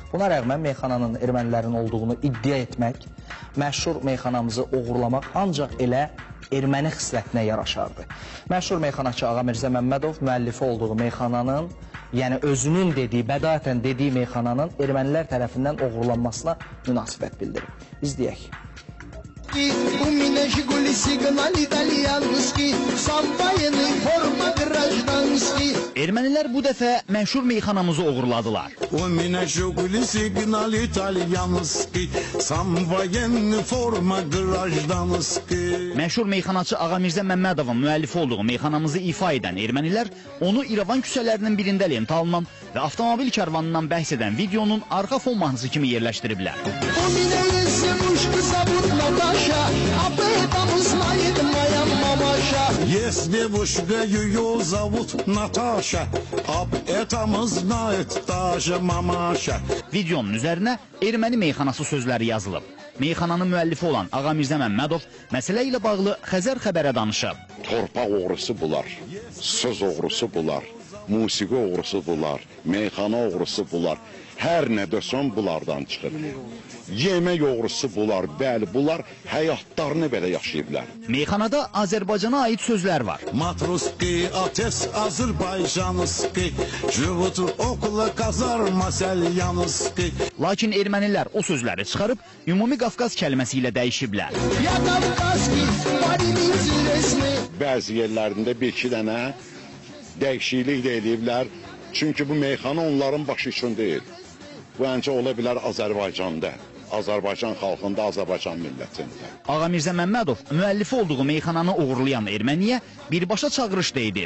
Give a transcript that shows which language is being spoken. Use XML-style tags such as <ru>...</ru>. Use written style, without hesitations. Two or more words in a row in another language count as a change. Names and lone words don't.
<az>Buna rəğmən meyxananın ermənilərin olduğunu iddia etmək, məşhur meyxanamızı oğurlamaq ancaq elə erməni xislətinə yaraşardı. Məşhur meyxanaçı Ağa Mirzə Məmmədov müəllifi olduğu meyxananın, yəni özünün dediyi, bədayətən dediyi meyxananın ermənilər tərəfindən oğurlanmasına münasibət bildirib. İzləyək.</az> <ru>У меня «Жигули» сигнал итальянский, сам военный, форма гражданский.</ru> <az>Ermənilər bu dəfə məşhur meyxanamızı oğurladılar.</az> <ru>У меня «Жигули» сигнал итальянский, сам военный, форма гражданский.</ru> <az>Məşhur meyxanaçı Ağa Mirzə Məmmədovun müəllifi olduğu meyxanamızı ifa edən ermənilər onu İrəvan küçələrinin birində lent alınan və avtomobil karvanından bəhs edən videonun arxa fon mahnısı kimi yerləşdiriblər.</az> <ru>У меня есть девушка, зовут Наташа, об этом знает моя мамаша. Есть девушка, ее зовут Наташа, об этом знает даже мамаша.</ru> <az>Videonun üzərinə erməni meyxanası sözləri yazılıb. Meyxananın müəllifi olan Ağa Mirzə Məmmədov məsələ ilə bağlı Xəzər xəbərə danışıb. Torpaq oğrusu bunlar, söz oğrusu bunlar, musiqi oğrusu bunlar, meyxana oğrusu bunlar. Hər nə desən bunlardan çıxır. Yemək oğrusu bunlar, bəli, bunlar həyatlarını belə yaşayıblar. Meyxanada Azərbaycana aid sözlər var.</az> <ru>Матроски, отец азербайджанский, живут около казарма Сальянский.</ru> <az>Lakin ermənilər o sözləri çıxarıb ümumi Qafqaz kəlməsi ilə dəyişiblər.</az> <ru>Я кавказский, парень интересный.</ru> <az>Bəzi yerlərində bir-iki dənə dəyişiklik də ediblər. Çünki bu meyxana onların başı üçün deyil. Bu əncə ola bilər Azərbaycanda, Azərbaycan xalqında, Azərbaycan millətində. Ağa Mirzə Məmmədov müəllifi olduğu meyxananı oğurlayan erməniyə birbaşa çağırış da edib.</az>